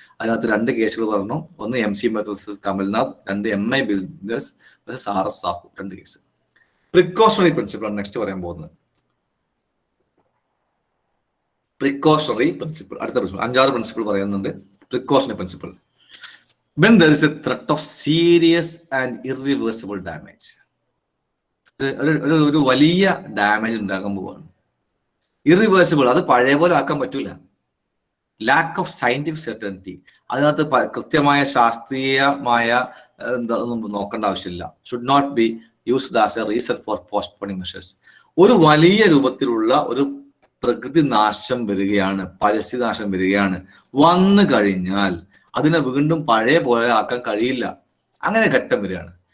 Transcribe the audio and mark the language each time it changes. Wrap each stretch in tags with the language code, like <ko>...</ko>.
<ml>അതിനകത്ത് 2 കേസുകൾ പറഞ്ഞു. ഒന്ന് MC മെത്തോസസ് Kamal Nath, 2 MI builders RS Sahu, 2 case. Precautionary principle ആണ് നെക്സ്റ്റ് പറയാൻ പോകുന്നത്. പ്രിക്കോഷണറി പ്രിൻസിപ്പിൾ, അടുത്ത പ്രിൻസിപ്പിൾ. 5-6 പ്രിൻസിപ്പിൾ പറയുന്നുണ്ട്.</ml> <en>precautionary principle. When there is a threat of serious and irreversible damage,</en> <ml>ഒരു വലിയ ഡാമേജ് ഉണ്ടാക്കാൻ പോവാണ്. ഇറിവേഴ്സിബിൾ, അത് പഴയ പോലെ ആക്കാൻ പറ്റൂല.</ml> <en>lack of scientific certainty,</en> <ml>അതിനകത്ത് കൃത്യമായ ശാസ്ത്രീയമായ ഒന്നും നോക്കേണ്ട ആവശ്യമില്ല.</ml> <en>Should not be used as a reason for postponing measures.</en> <ml>ഒരു വലിയ രൂപത്തിലുള്ള ഒരു പ്രകൃതി നാശം വരികയാണ്, പരിസ്ഥിതി നാശം വരികയാണ്, വന്നു കഴിഞ്ഞാൽ അതിനെ വീണ്ടും പഴയ പോലെ ആക്കാൻ കഴിയില്ല. അങ്ങനെ ഘട്ടം വരികയാണ്.</ml>